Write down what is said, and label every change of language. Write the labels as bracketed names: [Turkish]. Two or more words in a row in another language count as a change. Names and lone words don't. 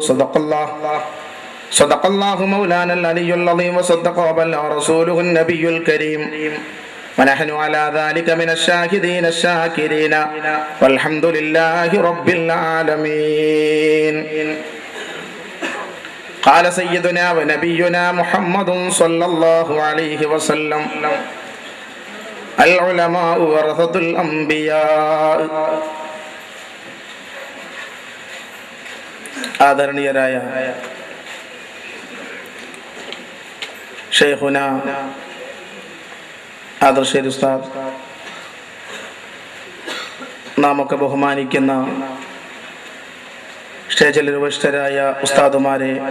[Arabic] صدق الله مولانا العلي العظيم وصدق وبلغ رسوله النبي الكريم ونحن على ذلك من الشاهدين الشاكرين والحمد لله رب العالمين. قال سيدنا ونبينا محمد صلى الله عليه وسلم العلماء ورثة الأنبياء. [Malayalam] ആദരണീയരായ ഷെയ്ഖുന ആദർശേരി ഉസ്താദ്, നാമൊക്കെ ബഹുമാനിക്കുന്ന സ്റ്റേജിൽ ഉപവിഷ്ടരായ ഉസ്താദുമാരെ,